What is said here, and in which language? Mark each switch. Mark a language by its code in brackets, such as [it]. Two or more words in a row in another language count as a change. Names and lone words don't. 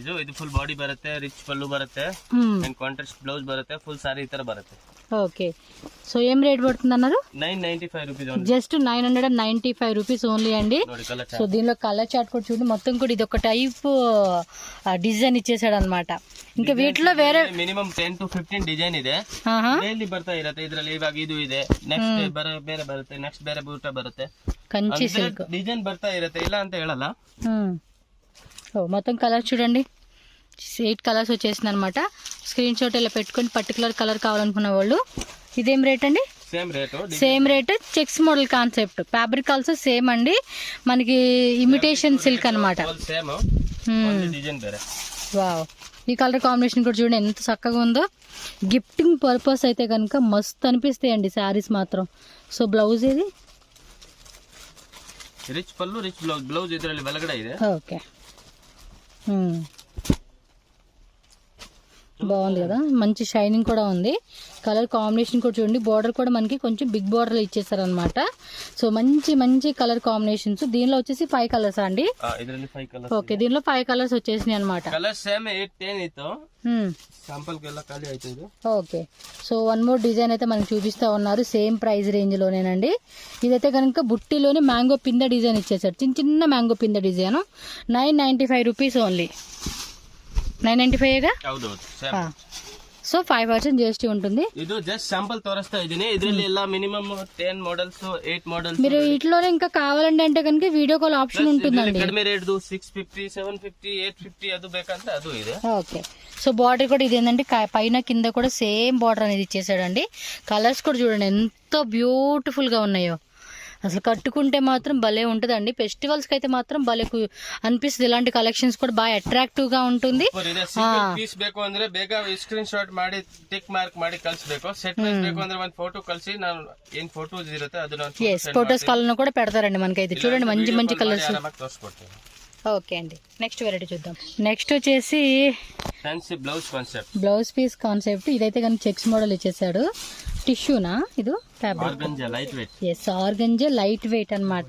[te] ఇది [en] full body [te] బರುತ್ತೆ, రిచ్ పళ్ళు బರುತ್ತೆ అండ్ కాంట్రాస్ట్ బ్లౌజ్ బರುತ್ತೆ, [en] full saree [te] ఈ ತರ బರುತ್ತೆ. [en] okay, so [te] ఏం రేట్ పడుతుంది అన్నారు? 995 రూపీస్. [en] just 995 rupees only [te] అండి. సో దీనిలో [en] colour chart [te] కూడా చూడండి, మొత్తం కూడా ఇది ఒక [en] type design [te] ఇచ్చేసాడు అనమాట. ఇంకా వీటిలో వేరే [en] minimum 10 to 15 [kn] ಡಿಸೈನ್ ಇದೆ. ಡೈಲಿ ಬರ್ತಾ ಇರುತ್ತೆ ಇದರಲ್ಲಿ. ಇವಾಗ ಇದು ಇದೆ, ನೆಕ್ಸ್ಟ್ ಬೇರೆ ಬರುತ್ತೆ, ನೆಕ್ಸ್ಟ್ ಬೇರೆ ಬೂಟ ಬರುತ್ತೆ, [te] కంచి సిల్క్ [kn] ಡಿಸೈನ್ ಬರ್ತಾ ಇರುತ್ತೆ, ಇಲ್ಲ ಅಂತ ಹೇಳಲ್ಲ. [te] మొత్తం కలర్ చూడండి, 8 కలర్స్ వచ్చేసింది అనమాట. స్క్రీన్ షాట్ ఇలా పెట్టుకొని [en] particular colour [te] కావాలనుకున్న వాళ్ళు. ఇదేం రేట్ అండి? [en] same rate. checks model concept, fabric also same [te] అండి. మనకి [en] imitation silk [te] అనమాట. వావ్, ఈ [en] colour combination [te] కూడా చూడండి ఎంత చక్కగా ఉందో. [en] gifting purpose [te] అయితే కనుక మస్తు అనిపిస్తాయండి శారీస్ మాత్రం. [en] so blouse [te] ఇది రిచ్ పళ్ళు, రిచ్ బ్లౌజ్ [kn] ಇದರಲ್ಲಿ ಒಳಗಡೆ ಇದೆ. [te] ఓకే, బాగుంది కదా, మంచి షైనింగ్ కూడా ఉంది. [en] colour combination [te] కూడా చూడండి, బార్డర్ కూడా మనకి కొంచెం [en] big border [te] ఇచ్చేసారు అనమాట. సో మంచి [en] colour combinations. [te] దీనిలో వచ్చేసి 5 కలర్స్ అండి. ఓకే, దీనిలో 5 కలర్స్ వచ్చేసినాయి అనమాట. [en] okay, so one more design [te] అయితే మనకి చూపిస్తా ఉన్నారు, [en] same price range [te] లోనేనండి. ఇదైతే కనుక బుట్టిలోనే మ్యాంగో పింద డిజైన్ ఇచ్చేసారు, చిన్న మ్యాంగో పింద డిజైన్. 995 రూపీస్ ఓన్లీ. 995గా. సో 5% GST ఉంటుంది. [kn] ಇದು [en] just sample [kn] ತೋರಿಸ್ತಾ ಇದೀನಿ. ಇದರಲ್ಲಿ ಎಲ್ಲ [en] minimum 10 models, [kn] 8 మోడల్స్. [te] మీరు వీటిలోనే ఇంకా కావాలండి అంటే కనుక [en] video call option [te] ఉంటుందండి. [kn] కಡಿಮೆ ರೇಟ್ 650, 750, 850 ಅದು ಬೇಕಂತ ಅದು ಇದೆ. [te] ఓకే, సో బార్డర్ కూడా ఇదేంటంటే పైన కింద కూడా [en] same border [te] అనేది ఇచ్చేసాడండి. కలర్స్ కూడా చూడండి ఎంత బ్యూటిఫుల్ గా ఉన్నాయో. అసలు కట్టుకుంటే మాత్రం భలే ఉంటుందండి. ఫెస్టివల్స్కి అయితే మాత్రం భలే అనిపిస్తుంది. ఇలాంటి కలెక్షన్స్ కూడా బాగా అట్రాక్టివ్ గా ఉంటుంది. [kn] పీస్ ಬೇಕು ಅಂದ್ರೆ ಬೇಗ ಸ್ಕ್ರೀನ್ ಶಾಟ್ ಮಾಡಿ [en] tick mark [kn] ಮಾಡಿ ಕಳಿಸಬೇಕು. [en] set wise [kn] ಬೇಕು ಅಂದ್ರೆ ಒಂದು ಫೋಟೋ ಕಳಿಸಿ, ನಾನು ಏನ್ ಫೋಟೋಸ್ ಇರುತ್ತೆ ಅದು ನಾನು [en] photos colour [te] కూడా పెడతారండి మనకైతే. చూడండి మంచి కలర్స్ [kn] తోరిಸ್ಕೊಡ್ತೀನಿ. [te] ఓకే అండి, [en] next variety [te] చూద్దాం. నెక్స్ట్ వచ్చేసి [en] fancy blouse concept, blouse piece concept. [te] ఇదైతే కానీ [en] checks model [te] ఇచ్చేసాడు. టిష్యూనా ఇది? [en] yes, organza light weight [te] అనమాట.